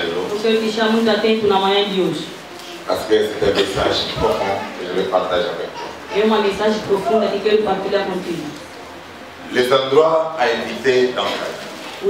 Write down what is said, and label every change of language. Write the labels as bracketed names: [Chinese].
[Portuguese] Eu quero deixar muito atento na manhã de hoje. [French] Parce que c'est un message profond que je vais partager avec toi. [Portuguese] É uma mensagem profunda que quero partilhar contigo. [French] Les endroits à éviter dans ta vie.